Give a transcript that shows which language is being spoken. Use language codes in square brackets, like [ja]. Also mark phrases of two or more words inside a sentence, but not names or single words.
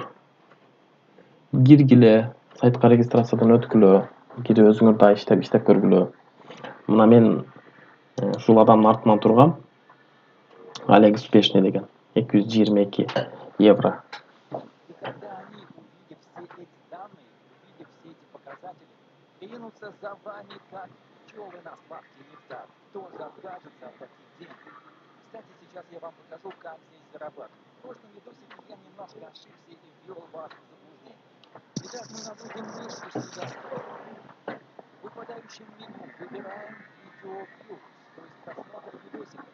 [ky] Киргиле, сайтка регистрациядан өткүлө, кирип өзүңөр да иштеп көргүлө. Мына мен ушул адамдын артынан тургам. Олег Успешный деген 222 евро. [ru] Ринутся за вами, как пчелы на сладкий нектар. Тоже откажется оплатить деньги. Кстати, сейчас я вам покажу, как здесь зарабатывать. В прошлом видосике я немножко ошибся и ввел вас в заблуждение. Итак, мы наводим мышку сюда. В выпадающем меню выбираем видео views, то есть просмотр видосиков.